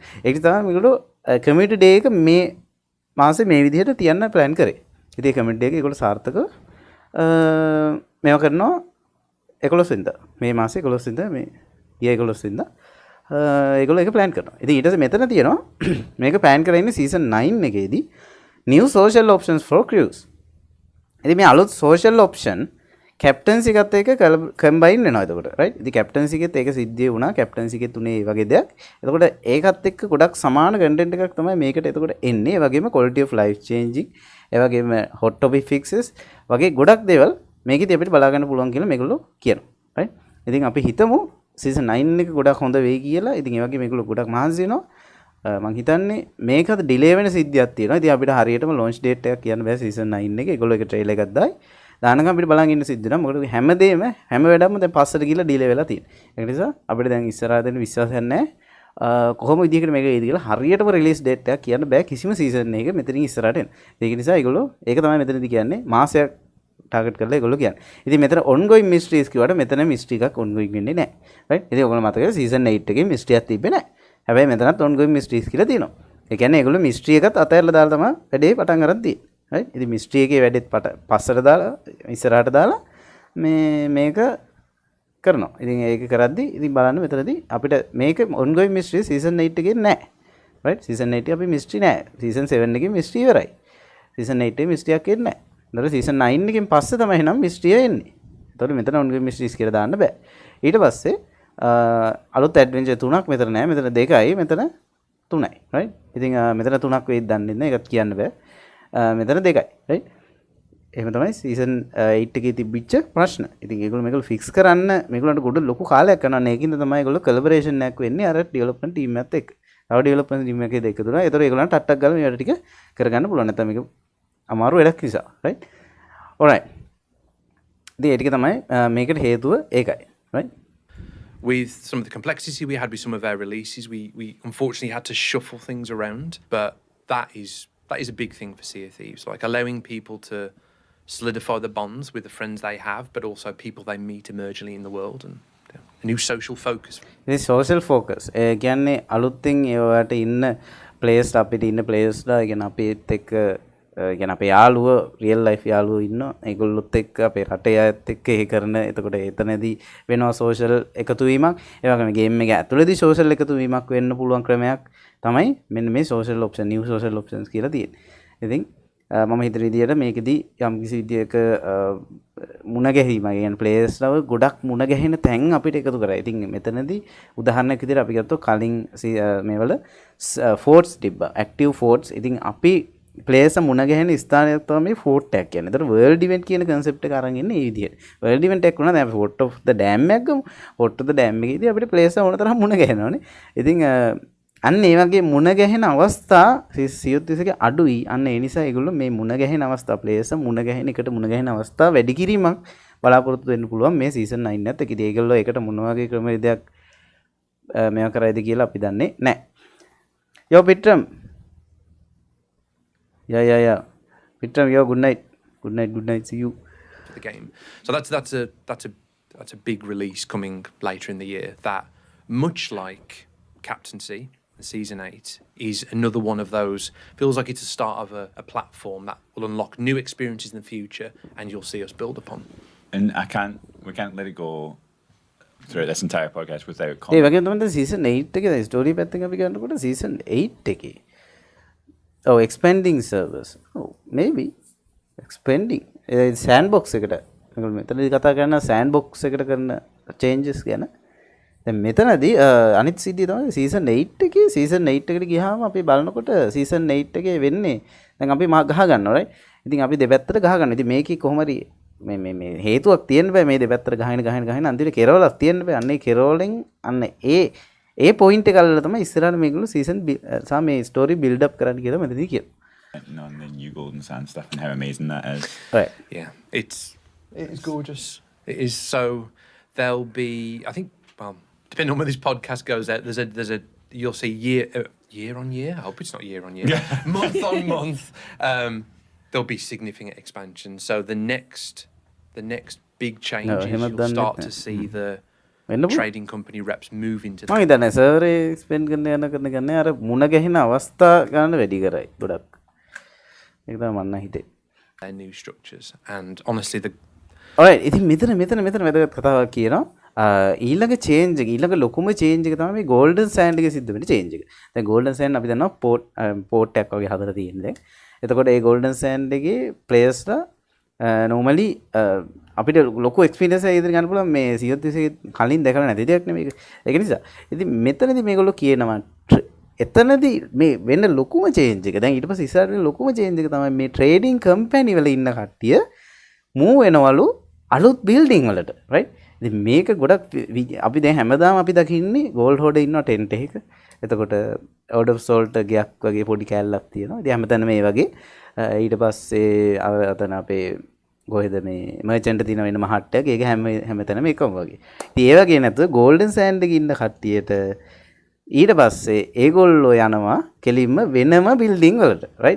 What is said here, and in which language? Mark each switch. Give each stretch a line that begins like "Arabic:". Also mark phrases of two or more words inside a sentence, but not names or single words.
Sinhala: ඒක තමයි මේගොල්ලෝ
English: community day
Sinhala: එක මේ මාසේ මේ විදිහට තියන්න ප්ලෑන් කරේ. ඉතින්
English: community day
Sinhala: එක ඒගොල්ලෝ සාර්ථකව මේවා කරනවා 11 වෙනිදා. මේ මාසේ 11 වෙනිදා මේ ඊයේ 11 වෙනිදා ඒගොල්ලෝ ඒක ප්ලෑන් කරනවා. ඉතින් ඊට පස්සේ මෙතන තියෙනවා මේක ප්ලෑන් කරලා ඉන්නේ season 9 එකේදී
English: new social options for crews.
Sinhala: ඉතින් මේ අලුත්
English: social option captaincy
Sinhala: එකත් එක්ක combine වෙනවා එතකොට. right? ඉතින් captaincy එකෙත් ඒක සිද්ධිය වුණා. captaincy එකේ තුනේ මේ වගේ දෙයක්. එතකොට ඒකත් එක්ක ගොඩක් සමාන content එකක් තමයි මේකට එතකොට එන්නේ. ඒ වගේම
English: quality of life changing,
Sinhala: ඒ වගේම
English: hot topic fixes
Sinhala: වගේ ගොඩක් දේවල් මේකෙදි අපිට බලා ගන්න පුළුවන් කියලා මේගොල්ලෝ කියනවා. right? ඉතින් අපි හිතමු season 9 එක ගොඩක් හොඳ වෙයි කියලා. ඉතින් ඒ වගේ මේගොල්ලෝ ගොඩක් මහන්සි වෙනවා. මම හිතන්නේ මේකත් ඩිලේ වෙන සිද්ධියක් තියෙනවා. ඉතින් අපිට හරියටම
English: launch date
Sinhala: එකක් කියන්න බෑ season 9 එකේ. ඒගොල්ලෝ ඒක trailer එකක් දායි. දානකම් අපිට බලන් ඉන්න සිද්ධ වෙනවා. මොකද හැම වැඩක්ම දැන් පස්සට ගිහලා ඩිලේ වෙලා තියෙනවා. ඒක නිසා අපිට දැන් ඉස්සරහට දෙන්න විශ්වාසයක් නැහැ. කොහොම විදිහකට මේක වෙයිද කියලා හරියටම
English: release date
Sinhala: එකක් කියන්න බෑ කිසිම season එකක මෙතනින් ඉස්සරහට එන්න. ඒක නිසා ඒගොල්ලෝ ඒක තමයි මෙතනදී කියන්නේ මාසයක් ටාගට් කරලා ඒගොල්ලෝ කියන්නේ. ඉතින් මෙතන
English: ongoing mysteries
Sinhala: කියවට මෙතන mystery එකක් ongoing වෙන්නේ නැහැ. right? ඉතින් ඔයගොල්ලෝ මතකද season 8 එකේ mystery එකක් තිබ්බේ නැහැ. හැබැයි මෙතනත්
English: ongoing mysteries
Sinhala: කියලා තියෙනවා. ඒ කියන්නේ ඒගොල්ලෝ mystery එකත් අතහැරලා දාලා තමයි වැඩේ පටන් ගන්න තියෙන්නේ. right? ඉතින් mystery එකේ වැඩෙත් පස්සට දාලා ඉස්සරහට දාලා මේක කරනවා. ඉතින් ඒක කරද්දි ඉතින් බලන්න මෙතනදී අපිට මේක
English: ongoing mystery season 8
Sinhala: එකේ නැහැ. right? season 8 අපි mystery නැහැ. season 7 එකේ mystery ඉවරයි. season 8 එකේ mystery එකක් එන්නේ නැහැ. දර season 9 එකෙන් පස්සේ තමයි නම් mystery එන්නේ. ඒතකොට මෙතන
English: ongoing mysteries
Sinhala: කියලා දාන්න බෑ. ඊට පස්සේ අලුත් adventure තුනක් මෙතන නෑ. මෙතන දෙකයි, මෙතන තුනයි. right? ඉතින් මෙතන තුනක් වෙයිද දන්නේ නැහැ. ඒකත් කියන්න බෑ. මෙතන දෙකයි. right? එහෙම තමයි season 8 එකේ තිබිච්ච ප්‍රශ්න. ඉතින් මේගොල්ලෝ fix කරන්න මේගොල්ලන්ට ගොඩ ලොකු කාලයක් යනවා. ඒකින්ද තමයි ඒගොල්ලෝ collaboration එකක් වෙන්නේ අර
English: development team
Sinhala: එකත් එක්ක. තව
English: development team
Sinhala: එකේ දෙක තුනයි. ඒතකොට ඒගොල්ලන්ට ටට්ටක් ගාලා මේ වැඩ ටික කරගන්න පුළුවන්. නැත්නම් මේක අමාරු වැඩක් නිසා.
English: right? alright.
Sinhala: ඉතින් ඒ ටික තමයි මේකට හේතුව ඒකයි. right?
English: With some of the complexity we had with some of our releases, we unfortunately had to shuffle things around. But that is a big thing for Sea of Thieves, like allowing people to solidify the bonds with the friends they have, but also people they meet emergently in the world, and a new social focus. This social focus.
Sinhala: කියන්නේ අලුත්ෙන් ඒවට ඉන්න players අපිට ඉන්න players ලා කියන අපිත් එක්ක කියන අපේ යාළුවෝ
English: real life
Sinhala: යාළුවෝ ඉන්නවා. ඒගොල්ලොත් එක්ක අපේ රටේ අයත් එක්ක ඒ කරන එතකොට එතනදී වෙනවා social එකතු වීමක්. ඒ වගේම game එක ඇතුළේදී social එකතු වීමක් වෙන්න පුළුවන් ක්‍රමයක් තමයි මෙන්න මේ
English: social option new social options
Sinhala: කියලා තියෙන්නේ. ඉතින් මම හිතන විදියට මේකෙදී යම් කිසි විදියක මුණ ගැහිීමක් කියන්නේ players ලව ගොඩක් මුණ ගැහෙන තැන් අපිට එකතු කරා. ඉතින් මෙතනදී උදාහරණයක් විදියට අපි ගත්තොත් කලින් මේවල forts තිබ්බා.
English: active forts.
Sinhala: ඉතින් අපි players මුණ ගැහෙන ස්ථානයක් තමයි fort එකක් කියන්නේ. ඒතර
English: world event
Sinhala: කියන concept එක අරන් ඉන්නේ මේ විදියට.
English: world event
Sinhala: එකක් වුණා දැන්
English: fort of the dam
Sinhala: එකක් ගමු.
English: fort of the dam
Sinhala: එකේදී අපිට players ඕන තරම් මුණ ගැහෙනවානේ. ඉතින් අන්න ඒ වගේ මුණ ගැහෙන අවස්ථා සියොත්තිසගේ අඩුයි. අන්න ඒ නිසා ඒගොල්ලෝ මේ මුණ ගැහෙන අවස්ථා ප්ලේයර්ස් මුණ ගැහෙන එකට මුණ ගැහෙන අවස්ථා වැඩි කිරීමක් බලාපොරොත්තු වෙන්න පුළුවන් මේ සීසන් 9 එකත්. ඒකදී ඒගොල්ලෝ ඒකට මොන වගේ ක්‍රමවේදයක් මේවා කරයිද කියලා අපි දන්නේ නැහැ.
English: Yo Pitram. Yeah. Pitram, yo good night. Good night. See you. To the game. So that's a big release coming later in the year. That much like Captaincy. Season 8 is another one of those, feels like it's the start of a platform that will unlock new experiences in the future and you'll see us build upon. And we can't let it go throughout this entire podcast without
Sinhala: ඒ
English: comment.
Sinhala: වගේම තමයි season 8 එකේ story පැත්තෙන් අපි ගන්නකොට season 8 එකේ
English: expanding servers. Maybe expanding sandbox
Sinhala: එකට මම මෙතනදී කතා කරන sandbox එකට කරන changes ගැන. දැන් මෙතනදී අනිත් සිද්ධිය තමයි season 8 එකේ season 8 එකට ගියාම අපි බලනකොට season 8 එකේ වෙන්නේ දැන් අපි ගහ ගන්නවා right. ඉතින් අපි දෙපැත්තට ගහ ගන්නවා. ඉතින් මේකේ කොහොම හරි මේ හේතුවක් තියෙන්න බෑ මේ දෙපැත්තට ගහන අන්තිමට කෙරවලක් තියෙන්න බෑ. අන්න ඒ කෙරවලෙන් අන්න ඒ point එක අල්ලලා තමයි ඉස්සරහට මේගොල්ලෝ season මේ
English: story build up
Sinhala: කරන්න කියලා මෙතනදී කියනවා.
English: On the new golden sand stuff and how amazing that is. Right. Yeah, it is gorgeous. It is. So there'll be, I think, well, depending on where this podcast goes out, there's a you'll see year on year. I hope it's not year on year. Month on month, there'll be significant expansion. So the next big change is you'll start to see the trading company reps move into
Sinhala: මම හිතන්නේ
English: server expand
Sinhala: කරන ගන්න අර මුණ ගැහෙන අවස්ථා ගන්න වැඩි කරයි ගොඩක්. ඒක තමයි මම හිතේ.
English: their new structures. And honestly, alright,
Sinhala: ඉතින් මෙතන වැදගත් කතාවක් කියනවා. ඊළඟ චේන්ජ් එක ඊළඟ ලොකුම චේන්ජ් එක තමයි මේ ගෝල්ඩන් සෑන්ඩ් එකේ සිද්ධ වෙන චේන්ජ් එක. දැන් ගෝල්ඩන් සෑන්ඩ් අපි දන්නවා පෝට් එකක් වගේ හදලා තියෙන දැන්. එතකොට ඒ ගෝල්ඩන් සෑන්ඩ් එකේ ප්ලේයර්ස්ලා normally අපිට ලොකු එක්ස්පීරියන්ස් එකක් ඉදිරි ගන්න පුළුවන් මේ සියොත්තිසේ කලින් දැකලා නැති දෙයක් නෙමෙයි. ඒක නිසා ඉතින් මෙතනදී මේගොල්ලෝ කියනවා එතනදී මේ වෙන ලොකුම චේන්ජ් එක. දැන් ඊට පස්සේ ඉස්සරහට ලොකුම චේන්ජ් එක තමයි මේ
English: trading company
Sinhala: වල ඉන්න කට්ටිය මූව් වෙනවලු අලුත් බිල්ඩින් වලට right. ඉතින් මේක ගොඩක් අපි දැන් හැමදාම අපි දකින්නේ ගෝල්ඩ් හෝඩේ ඉන්නවා ටෙන්ට් එකක. එතකොට
English: out of salt
Sinhala: ගයක් වගේ පොඩි කෑල්ලක් තියෙනවා. ඉතින් හැමතැනම මේ වගේ ඊට පස්සේ අතන අපේ කොහෙද මේ මර්චන්ට් තියෙන වෙනම හට්ටයක්. ඒක හැමතැනම එකම වගේ. ඉතින් ඒ වගේ නැතුව ගෝල්ඩන් සෑන්ඩ් එකේ ඉන්න කට්ටියට ඊට පස්සේ ඒගොල්ලෝ යනවා කෙලින්ම වෙනම බිල්ඩින් වලට right.